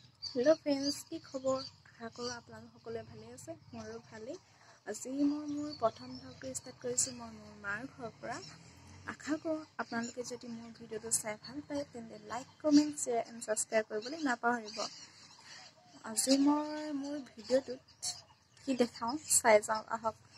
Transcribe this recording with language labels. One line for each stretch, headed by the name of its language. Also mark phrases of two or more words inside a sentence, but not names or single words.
English: hello friends
Assamese: কি খবৰ আশা কৰোঁ আপোনালোক सकलोৱে ভালে আছে মোৰো ভালেই আজি মই মোৰ প্ৰথম ভাগটো ষ্টাৰ্ট কৰিছো মই মোৰ মাৰ ঘৰৰ পৰা আশা কৰো আপোনালোকে যদি মোৰ ভিডিওটো চাই ভাল পায় তেন্তে
English: like comment share and subscribe
Assamese: কৰিবলৈ নাপাহৰিব আজি মই মোৰ ভিডিওটোত কি দেখাও চাই যাও আহক